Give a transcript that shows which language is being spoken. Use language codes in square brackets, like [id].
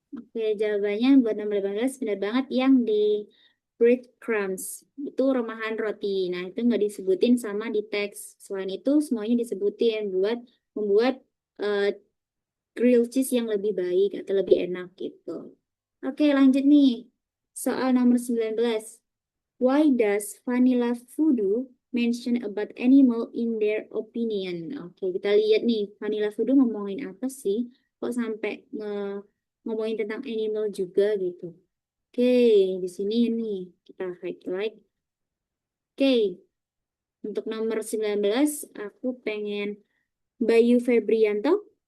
[id] Oke, jawabannya buat nomor 18 benar banget yang di breadcrumbs. Itu remahan roti. Nah, itu nggak disebutin sama di teks. Selain itu, semuanya disebutin buat membuat eh, grilled cheese yang lebih baik atau lebih enak gitu. Oke, lanjut nih. Soal nomor 19. [en] Why does vanilla voodoo mention about animal in their opinion? [id] Oke, kita lihat nih. Vanilla voodoo ngomongin apa sih? Kok sampai ngomongin tentang animal juga gitu. Oke, di sini nih kita highlight. Oke, untuk nomor 19 aku pengen Bayu Febrianto.